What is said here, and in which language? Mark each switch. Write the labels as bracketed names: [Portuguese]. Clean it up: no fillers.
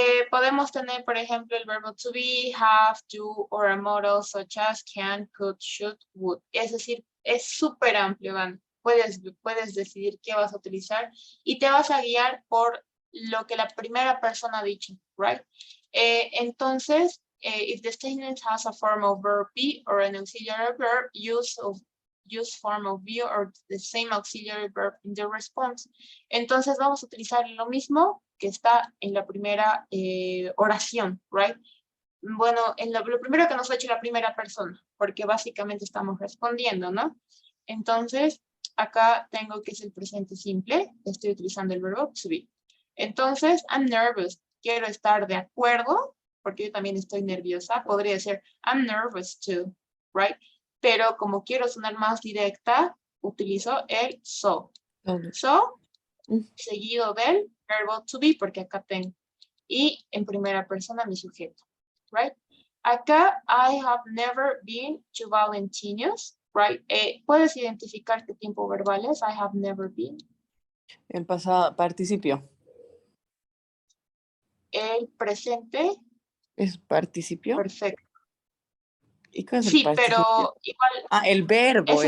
[Spanish] Podemos tener, por ejemplo, el verbo [English] to be, have, do, or a modal such as can, could, should, would. [Spanish] Es decir, es súper amplio, Van. Puedes decidir qué vas a utilizar y te vas a guiar por lo que la primera persona ha dicho, right? Entonces, [English] if the statement has a form of verb be or an auxiliary verb, use form of be or the same auxiliary verb in the response. [Spanish] Entonces vamos a utilizar lo mismo que está en la primera oración, right? Bueno, lo primero que nos ha hecho la primera persona, porque básicamente estamos respondiendo, ¿no? Entonces, acá tengo que es el presente simple, estoy utilizando el verbo to be. Entonces, [English] I'm nervous, [Spanish] quiero estar de acuerdo, porque yo también estoy nerviosa, podría ser [English] I'm nervous too, right? [Spanish] Pero como quiero sonar más directa, utilizo el so. So, seguido del verbo to be, porque acá tengo. Y en primera persona mi sujeto, right? [English] Acá, I have never been to Valentino's, right? [Spanish] ¿Puedes identificar qué tiempo verbal es? [English] I have never been. [Spanish] El pasado participio. El presente. ¿Es participio? Perfecto. ¿Y cuál es Sí, el participio? pero igual. El verbo ese